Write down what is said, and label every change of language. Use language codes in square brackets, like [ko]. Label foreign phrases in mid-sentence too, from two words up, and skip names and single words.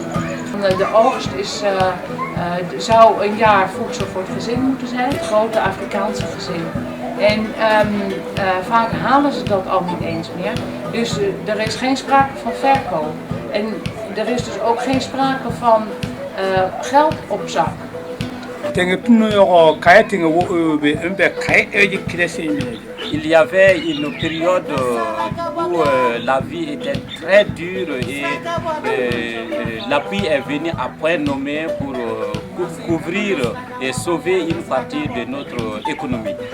[nl] De oogst zou een jaar voedsel voor het gezin moeten zijn, het grote Afrikaanse gezin. En vaak halen ze dat al niet eens meer. Dus er is geen sprake van verkoop. En er is dus ook geen sprake van geld op zak. [fr] Il y avait une période où la vie était très dure et l'appui est venu à point nommé pour couvrir et sauver une partie de notre économie.